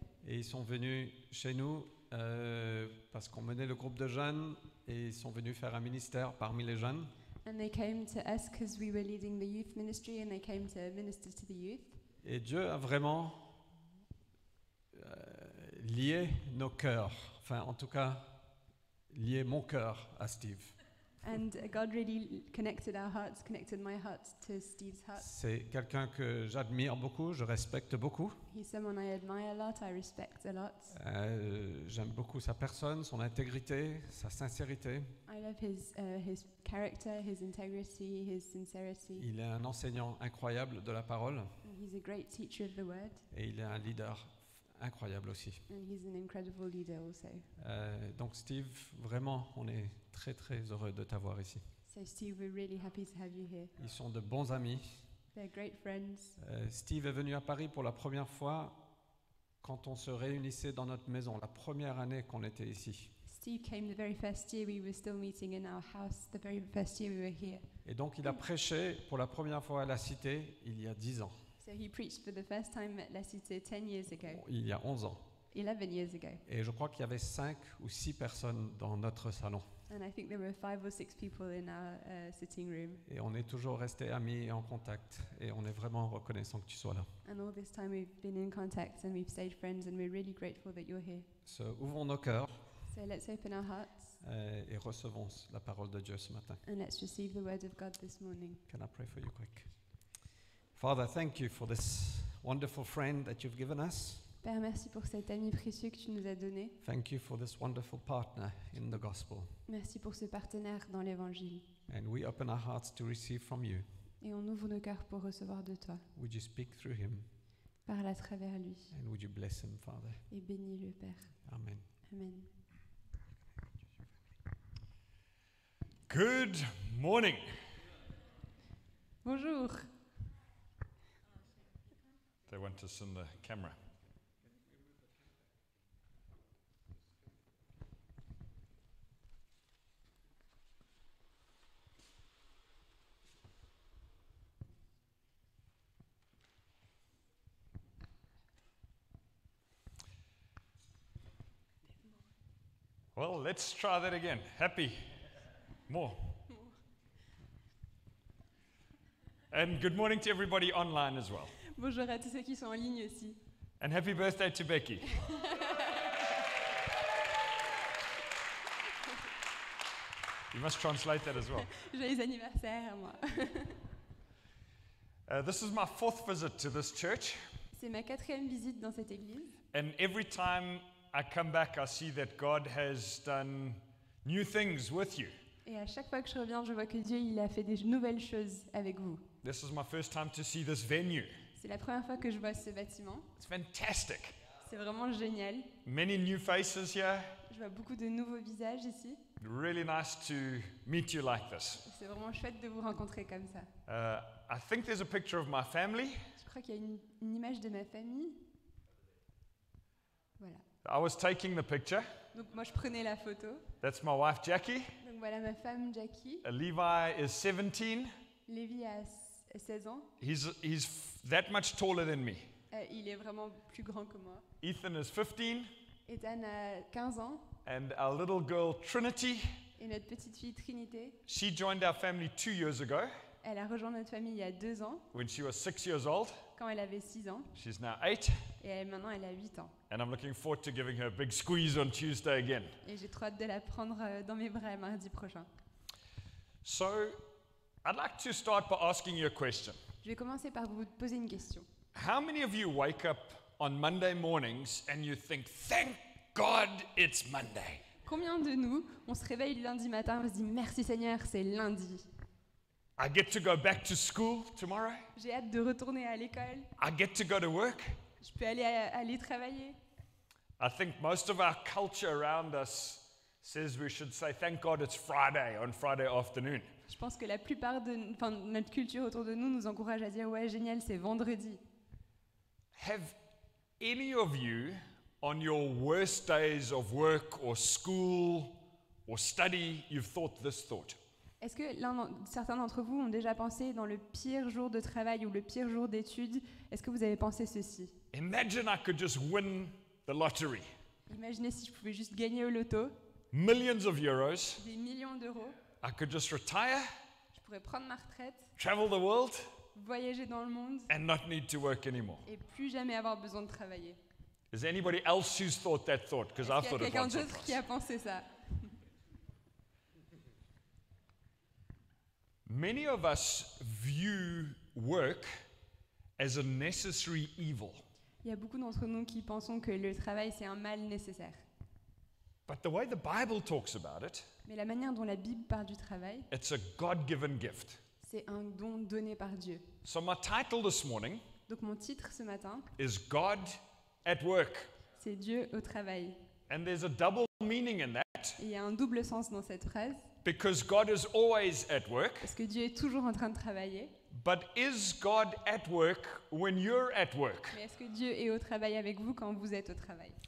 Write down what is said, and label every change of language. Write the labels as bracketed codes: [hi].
[fr] Et ils sont venus chez nous parce qu'on menait le groupe de jeunes. Et ils sont venus faire un ministère parmi les jeunes. [en] And they came to us because we were leading the youth ministry, and they came to minister to the youth. [fr] Et Dieu a vraiment lié nos cœurs. Enfin, en tout cas, lié mon cœur à Steve. [en] And God really connected our hearts, connected my heart to Steve's heart. [fr] C'est quelqu'un que j'admire beaucoup, je respecte beaucoup. [en] He's someone I admire a lot, I respect a lot. [fr] J'aime beaucoup sa personne, son intégrité, sa sincérité. [en] I love his character, his integrity, his sincerity. [fr] Il est un enseignant incroyable de la parole [en] And he's a great teacher of the word, [fr] et il est un leader incroyable aussi. [en] and he's an incredible leader also. [fr] Donc Steve, vraiment, on est très très heureux de t'avoir ici. [en] So Steve, we're really happy to have you here. [fr] Ils sont de bons amis. [en] They're great friends. [fr] Steve est venu à Paris pour la première fois quand on se réunissait dans notre maison, la première année qu'on était ici. [en] Steve came the very first year we were still meeting in our house, the very first year we were here. [fr] Et donc il a prêché pour la première fois à la Cité il y a 10 ans, [en] So he preached for the first time at La Cité 10 years ago, [fr] il y a 11 ans. [en] 11 years ago. [fr] Et je crois qu'il y avait 5 ou 6 personnes dans notre salon. [en] And I think there were 5 or 6 people in our sitting room. [fr] Et on est toujours restés amis et en contact. Et on est vraiment reconnaissant que tu sois là. [en] And all this time we've been in contact and we've stayed friends, and we're really grateful that you're here. [fr] Ouvrons nos cœurs [en] So let's open our hearts [fr] et recevons la parole de Dieu ce matin. [en] and let's receive the word of God this morning. Can I pray for you quick? Father, thank you for this wonderful friend that you've given us. [fr] Père, merci pour cet ami précieux que tu nous as donné. [en] Thank you for this wonderful partner in the gospel. [fr] Merci pour ce partenaire dans l'évangile. [en] And we open our hearts to receive from you. [fr] Et on ouvre nos cœurs pour recevoir de toi. [en] Would you speak through him? [fr] Parle à travers lui [en] And would you bless him, Father? [fr] et bénis-le, Père. [en] Amen. [fr] Amen. [en] Good morning. [fr] Bonjour. [en] They want us in the camera. Well, let's try that again. Happy. More. And good morning to everybody online as well. [fr] Bonjour à tous ceux qui sont en ligne aussi. [en] And happy birthday to Becky. You must translate that as well. [fr] Joyeux anniversaire à moi. [en] This is my 4th visit to this church, [fr] C'est ma 4e visite dans cette église. [en] and every time I come back, I see that God has done new things with you. [fr] Et à chaque fois que je reviens, je vois que Dieu il a fait des nouvelles choses avec vous. [en] This is my first time to see this venue. [fr] C'est la première fois que je vois ce bâtiment. [en] It's fantastic. [fr] C'est vraiment génial. [en] Many new faces here. [fr] Je vois beaucoup de nouveaux visages ici. [en] Really nice to meet you like this. [fr] C'est vraiment chouette de vous rencontrer comme ça. [en] I think there's a picture of my family. [fr] Je crois qu'il y a une image de ma famille. Voilà. [en] I was taking the picture. [fr] Donc moi je prenais la photo. [en] That's my wife, Jackie. [fr] Donc voilà ma femme Jackie. [en] Levi is 17. [fr] Lévi a 16 ans. [en] He's that much taller than me. [fr] Il est vraiment plus grand que moi. [en] Ethan is 15. [fr] Ethan a 15 ans. [en] And our little girl, Trinity, [fr] Et notre petite fille Trinité, [en] she joined our family 2 years ago [fr] elle a rejoint notre famille il y a 2 ans, [en] when she was 6 years old. [fr] quand elle avait 6 ans. [en] She's now 8. [fr] Maintenant elle a 8 ans. [en] And I'm looking forward to giving her a big squeeze on Tuesday again. [fr] Et j'ai trop hâte de la prendre dans mes bras mardi prochain. [en] So, I'd like to start by asking you a question. [fr] Je vais commencer par vous poser une question. [en] How many of you wake up on Monday mornings and you think, thank God it's Monday? [fr] Combien de nous, on se réveille le lundi matin, on se dit merci Seigneur, c'est lundi. [en] I get to go back to school tomorrow. [fr] J'ai hâte de retourner à l'école. [en] I get to go to work. [fr] Je peux aller travailler. [en] I think most of our culture around us says we should say, thank God it's Friday on Friday afternoon. [fr] Je pense que la plupart de notre culture autour de nous nous encourage à dire ouais génial, c'est vendredi. [en] Have any of you, on your worst days of work or school or study, you've thought this thought? [fr] Est-ce que certains d'entre vous ont déjà pensé dans le pire jour de travail ou le pire jour d'études, est-ce que vous avez pensé ceci? [en] Imagine I could just win the lottery. [fr] Imaginez si je pouvais juste gagner au loto, [en] Millions of euros. [fr] des millions d'euros, [en] I could just retire, [fr] je pourrais prendre ma retraite, [en] travel the world, [fr] voyager dans le monde [en] and not need to work anymore. [fr] et plus jamais avoir besoin de travailler. [en] Is there anybody else who's thought that thought? Because I've [fr] Est-ce qu'il y [en] thought [fr] a [en] it [fr] quelqu'un [en] once or [fr] d'autre qui [en] twice. [fr] a pensé ça? [en] Many of us view work as a necessary evil. [fr] Il y a beaucoup d'entre nous qui pensons que le travail c'est un mal nécessaire. [en] But the way the Bible talks about it, [fr] Mais la manière dont la Bible parle du travail, [en] it's a God-given gift. [fr] c'est un don donné par Dieu. [en] So my title this morning [fr] Donc mon titre ce matin, [en] is God at Work. [fr] c'est Dieu au travail. [en] And there's a double meaning in that [fr] Et il y a un double sens dans cette phrase, [en] because God is always at work. [fr] parce que Dieu est toujours en train de travailler. [en] But is God at work when you're at work? [fr] Mais est-ce que Dieu est au travail avec vous quand vous êtes au travail?